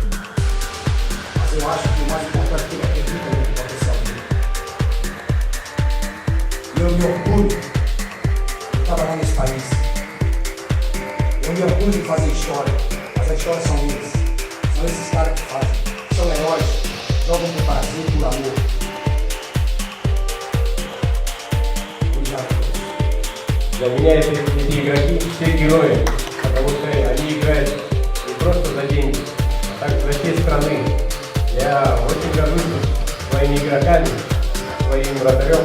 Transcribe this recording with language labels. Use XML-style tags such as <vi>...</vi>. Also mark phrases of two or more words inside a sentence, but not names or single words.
<pt>Mas eu acho que o mais importante é que ele acredita no potencial dele. E eu me orgulho de trabalhar nesse país. Eu me orgulho de fazer história, mas as histórias são eles. São esses caras que fazem. São heróis, jogam por prazer, por amor.</pt> <ru>Для меня эти игроки все герои, потому что они играют не просто за деньги, а также за честь страны. Я очень горжусь своими игроками, своим вратарем.</ru>